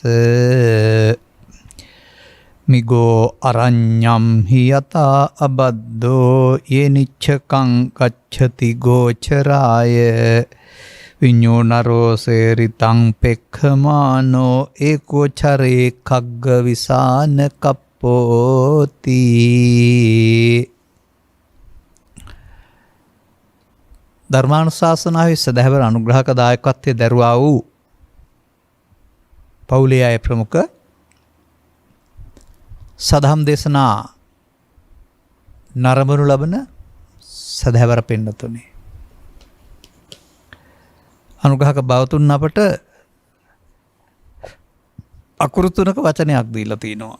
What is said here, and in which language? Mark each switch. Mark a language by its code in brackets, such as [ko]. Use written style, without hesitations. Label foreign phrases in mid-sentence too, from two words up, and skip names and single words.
[pi] මිගෝ අරඤ්ඤම් හියතා අබද්දෝ යේනිච්ඡකං ගච්ඡති ගෝචරාය විඤ්ඤෝනරෝ සේරිතං පෙක්ඛමානෝ ඒකෝචරේ කග්ග විසාන කප්පෝති. [si] ධර්මානුශාසනාවේ සදහවර අනුග්‍රහක දායකත්වයේ දරුවා වූ පවුලේ අය ප්‍රමුඛ සදහම් දේශනා නරඹනු ලබන සදහැවර පින්නතුනි, අනුග්‍රහක බවතුන් අපට අකුරු තුනක වචනයක් දීලා තිනවා.